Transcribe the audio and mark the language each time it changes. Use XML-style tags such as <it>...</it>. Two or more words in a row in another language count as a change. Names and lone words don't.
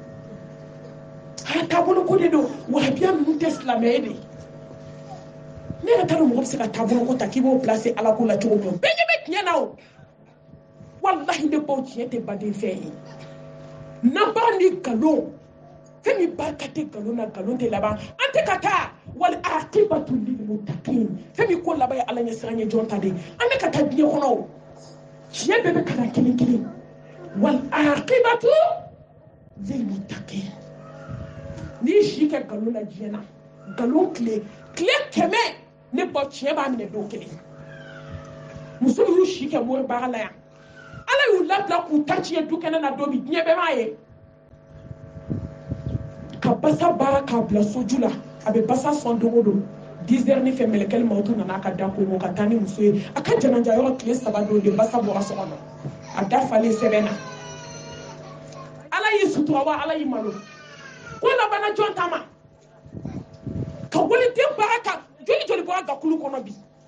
<bm>a taabolo ko de don wahabiya ninnu tɛ silamɛ ye de ne yɛrɛ t'a dɔn mɔgɔ bɛ se ka taabolo ko ta k'i b'o placer ala ko la cogo min bɛɛ ɲɛ bɛ tiɲɛ na o wallahi ne baw tiɲɛ tɛ baden fɛn ye n'an b'a ni nkalon fɛn min barika tɛ nkalon na nkalon tɛ laban an tɛ ka taa</bm> <ar>والعاقبة للمتقين</ar> <bm>fɛn min ko laban ye ala ɲɛ siran ye jɔn ta de an bɛ ka taa diɲɛ kɔnɔ o tiɲɛ bɛɛ bɛ ka na kelen kelen</bm> <ar>والعاقبة للمتقين</ar> <bm>n'i si kɛ nkalon na diɲɛ na nkalon tile 100 ne bɔ tiɲɛ b'a minɛ don kelen muso y'u si kɛ mori baara la yan ala y'u labila k'u ta tiɲɛ du kɛnɛ na don min diɲɛ bɛɛ b'a ye ka basa baara k'a bila soju la a bɛ basa sɔn don o don 10 heures ni fɛ mɛlɛkɛli mawutu nana ka da ko ka taa ni muso ye a ka janaja yɔrɔ tile 3 don de basa bɔra so kɔnɔ a da falen sɛbɛn na ala y'i sutura wa ala y'i malo ko labana jɔn ta ma ka waliden baara kan joli bɔra gakulu kɔnɔ bi</bm>